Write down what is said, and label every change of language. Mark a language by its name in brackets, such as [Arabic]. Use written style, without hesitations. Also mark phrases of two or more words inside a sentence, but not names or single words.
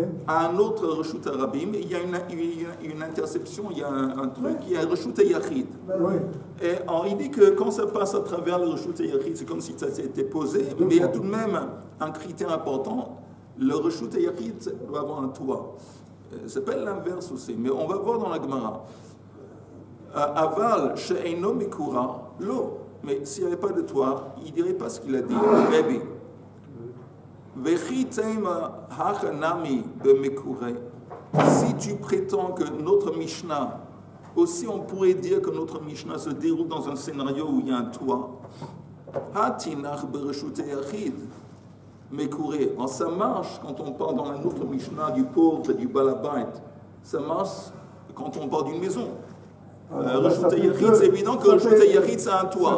[French] à un autre [Hebrew] רשות הרבים, [French] il y a une interception, il y a un truc qui est [Hebrew] רשות היחיד. [French] Oui. Et alors, il dit que quand ça passe à travers le [Hebrew] רשות היחיד, [French] c'est comme si ça s'était posé, mais il y a tout de même un critère important, le [Hebrew] רשות היחיד [French] doit avoir un toit. Ça s'appelle l'inverse aussi, mais on va voir dans la Gemara. [Hebrew] אבל שאינו מקורה לא. [French] Mais s'il n'y avait pas de toit, il ne dirait pas ce qu'il a dit. Rebbe. [Hebrew] וכי תימא הכא נמי במקורה. [French] Si tu prétends que notre Mishnah, aussi on pourrait dire que notre Mishnah se déroule dans un scénario où il y a un toit. [Hebrew] הא תינח ברשות יחיד. Mekure. [French] Alors ça marche quand on parle dans notre Mishnah du pauvre et du balabait. Ça marche quand on parle d'une maison. [Hebrew] רשות היחיד, [French] c'est évident que [Hebrew] רשות היחיד, [French] c'est un toit.